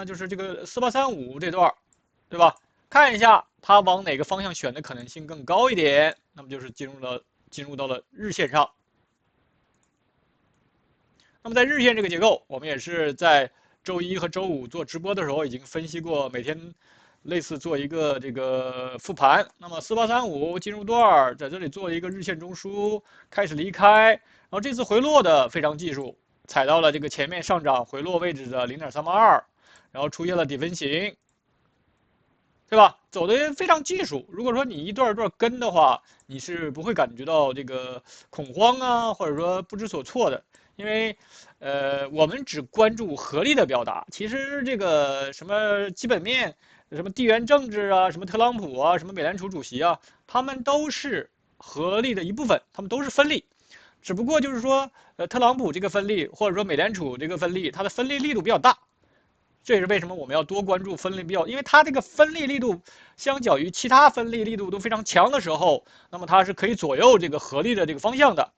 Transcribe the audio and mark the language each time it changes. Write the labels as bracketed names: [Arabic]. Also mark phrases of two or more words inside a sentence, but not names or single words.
[Chinese] 就是這個4835這段，對吧？看一下它往哪個方向選的可能性更高一點，那麼就是進入到了日線上。那麼在日線這個結構，我們也是在周一和周五做直播的時候已經分析過，每天類似做一個這個復盤。那麼4835進入段，在這裡做一個日線中樞，開始離開，然後這次回落的非常技術，踩到了這個前面上漲回落位置的0.382，然後出現了底分型。對吧？走的非常技術。如果說你一段一段跟的話，你是不會感覺到這個恐慌啊，或者說不知所措的。因為，我們只關注合力的表達。其實這個什麼基本面、什麼地緣政治啊、什麼特朗普啊、什麼美聯儲主席啊，他們都是合力的一部分，他們都是分力。只不過就是說，特朗普這個分力，或者說美聯儲這個分力，它的分力力度比較大。這也是為什麼我們要多關注分力比較，因為它這個分力力度相較於其他分力力度都非常強的時候，那麼它是可以左右這個合力的這個方向的。